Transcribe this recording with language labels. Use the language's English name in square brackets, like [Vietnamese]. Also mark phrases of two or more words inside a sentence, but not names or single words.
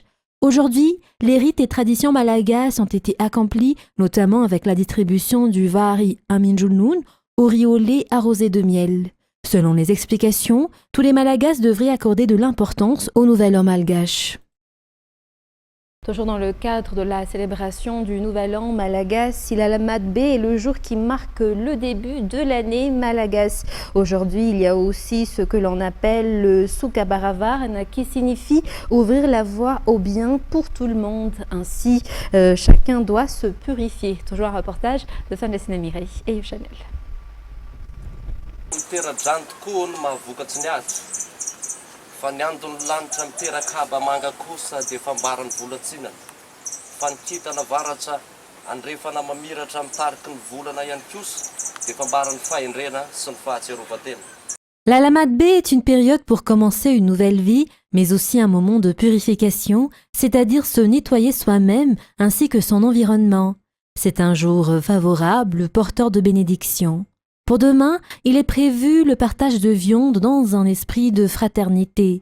[French] Aujourd'hui, les rites et traditions malagasy ont été accomplis, notamment avec la distribution du Vari Aminjulnun au riz au lait arrosé de miel. Selon les explications, tous les Malagasy devraient accorder de l'importance au Nouvel An malgache. Toujours dans le cadre de la célébration du Nouvel An malagasy, l'Alamat-B est le jour qui marque le début de l'année malagasy. Aujourd'hui, il y a aussi ce que l'on appelle le Sukabaravarn, qui signifie ouvrir la voie au bien pour tout le monde. Ainsi, chacun doit se purifier. Toujours un reportage de Fandessena Mireille et Yves Chanel. [Malagasy] Fa ny andony lanitra miteraka haba manga kosa dia fambaran'ny volatsinana. Fa ny kitana varatra andrefana mamiratra mitariky ny volana ihany kosa dia fambaran'ny fahendrena sy ny fahatserovatena. [French] L'Alamat-B est une période pour commencer une nouvelle vie, mais aussi un moment de purification, c'est-à-dire se nettoyer soi-même ainsi que son environnement. C'est un jour favorable, porteur de bénédictions. Pour demain, il est prévu le partage de viande dans un esprit de fraternité.